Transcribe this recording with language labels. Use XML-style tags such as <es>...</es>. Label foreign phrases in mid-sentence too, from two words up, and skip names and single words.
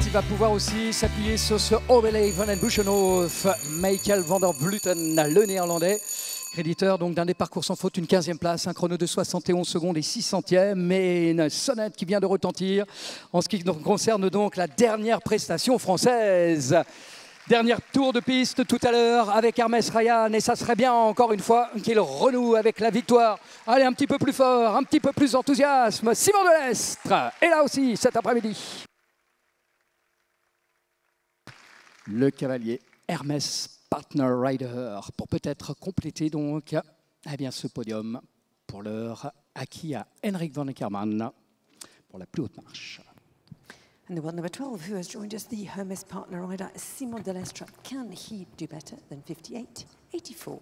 <fr>Il va pouvoir aussi s'appuyer sur ce Overlay van den Buchenhof. Michael van der Vleuten, le néerlandais. Créditeur donc d'un des parcours sans faute, une 15e place, un chrono de 71 secondes et 6 centièmes, mais une sonnette qui vient de retentir en ce qui concerne donc la dernière prestation française. Dernier tour de piste tout à l'heure avec Hermès Ryan et ça serait bien encore une fois qu'il renoue avec la victoire. Allez, un petit peu plus fort, un petit peu plus d'enthousiasme. Simon Delestre est là aussi cet après-midi. Le cavalier Hermès Partner Rider pour peut-être compléter donc bien, ce podium pour l'heure acquis à Henrik van Eckermann pour la plus haute marche.</fr> <en>And the world number 12, who has joined us, the Hermès Partner rider, Simon Delestre. Can he do better than 58-84?</en>